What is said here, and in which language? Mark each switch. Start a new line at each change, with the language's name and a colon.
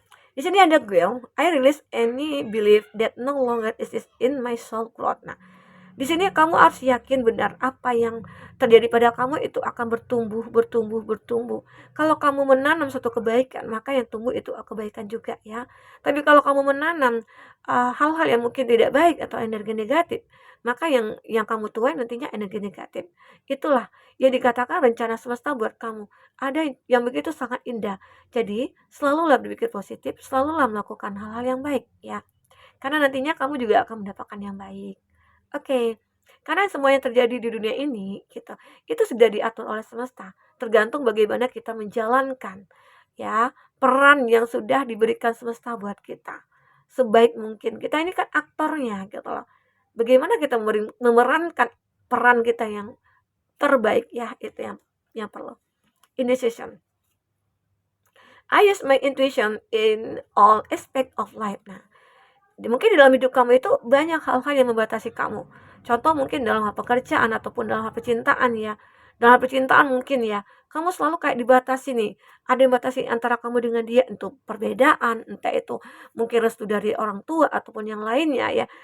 Indonesian: Di sini ada gue,
English: I release any belief that no longer exists in my soul cloud.
Indonesian: Nah, di sini kamu harus yakin benar apa yang terjadi pada kamu itu akan bertumbuh, bertumbuh, bertumbuh. Kalau kamu menanam suatu kebaikan, maka yang tumbuh itu kebaikan juga ya. Tapi kalau kamu menanam hal-hal yang mungkin tidak baik atau energi negatif, maka yang kamu tuai nantinya energi negatif. Itulah yang dikatakan rencana semesta buat kamu. Ada yang begitu sangat indah. Jadi, selalulah berpikir positif, selalulah melakukan hal-hal yang baik ya. Karena nantinya kamu juga akan mendapatkan yang baik. Oke, karena semua yang terjadi di dunia ini gitu, itu sudah diatur oleh semesta. Tergantung bagaimana kita menjalankan ya, peran yang sudah diberikan semesta buat kita. Sebaik mungkin. Kita ini kan aktornya gitu loh. Bagaimana kita memerankan peran kita yang terbaik ya, itu yang perlu.
English: Initiation. I use my intuition in all aspect of life.
Indonesian: Nah, mungkin di dalam hidup kamu itu banyak hal-hal yang membatasi kamu. Contoh mungkin dalam hal pekerjaan ataupun dalam hal percintaan ya. Dalam hal percintaan mungkin ya, kamu selalu kayak dibatasi nih. Ada yang batasi antara kamu dengan dia untuk perbedaan, entah itu mungkin restu dari orang tua ataupun yang lainnya ya.